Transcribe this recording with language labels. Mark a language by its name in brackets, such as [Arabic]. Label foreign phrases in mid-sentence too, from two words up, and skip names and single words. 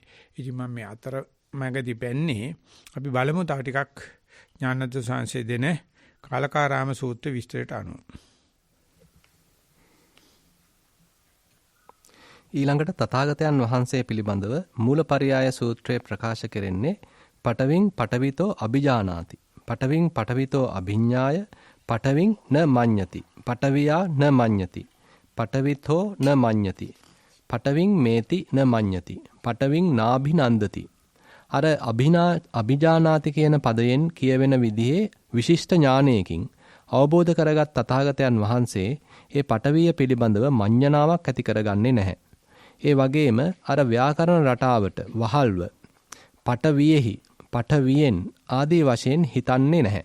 [Sinhala] ඉතින් මම මේ අතර මැගදී පෙන්නේ අපි බලමු තව ටිකක් ඥානද්ද සංසේ දෙන කාලකාරාම සූත්‍ර විස්තරයට අනුව. ඊළඟට තථාගතයන් වහන්සේ පිළිබඳව මූලපරියාය සූත්‍රයේ ප්‍රකාශ කෙරෙන්නේ [Pali] පඨවින් පඨවිතෝ අභිජානාති. පඨවින් පඨවිතෝ අභිඤ්ඤාය පඨවින් න මඤ්ඤති. පඨවියා න මඤ්ඤති. පඨවිතෝ න මඤ්ඤති. පඨවින් මේති න මඤ්ඤති. පඨවින් නාභිනන්දති. [Sinhala] අර අභිජානාති කියන පදයෙන් කියවෙන විදිහේ විශිෂ්ට ඥානයකින් අවබෝධ කරගත් තථාගතයන් වහන්සේ ඒ පඨවිය පිළිබඳව මඤ්ඤණාවක් ඇති කරගන්නේ නැහැ. ඒ වගේම අර ව්‍යාකරණ රටාවට වහල්ව පඨවියෙහි පඨවියෙන් ආදී වශයෙන් හිතන්නේ නැහැ.